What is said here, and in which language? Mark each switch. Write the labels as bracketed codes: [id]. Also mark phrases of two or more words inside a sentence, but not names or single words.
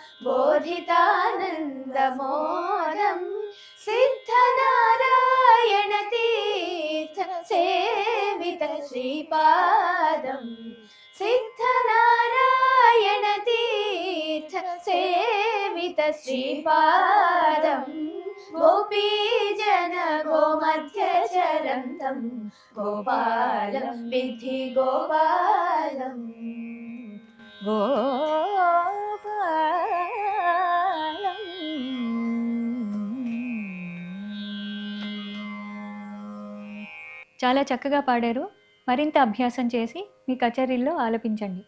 [sa] बोधितानन्दमोदं सिद्धनारायण तीर्थ सेवित श्रीपादं सिद्धनारायण तीर्थ सेवित श्रीपादं गोपीजन गोमध्यचरन्तं गोपालं विद्धि गोपालम् [te] చాలా చక్కగా పాడారు. మరింత అభ్యాసం చేసి మీ కచేరీల్లో ఆలపించండి.